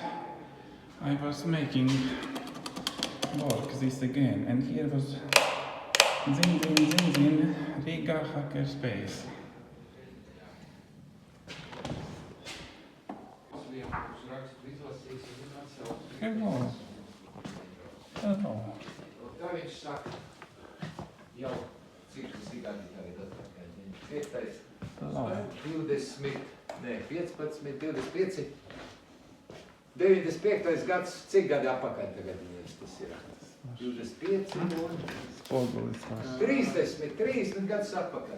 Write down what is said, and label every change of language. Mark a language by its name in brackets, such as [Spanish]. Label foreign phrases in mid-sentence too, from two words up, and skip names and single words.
[English] I was making work this again, and here was zin, Riga hackerspace. Hello. Hello. [Latvian] Tā viņš saka, jau cik tas ir gadi tagad atpakaļ. 5. 20, ne, 15, 25, 95. gads, cik gadi atpakaļ tagad viņiem tas ir? 25 un 30 gadus atpakaļ.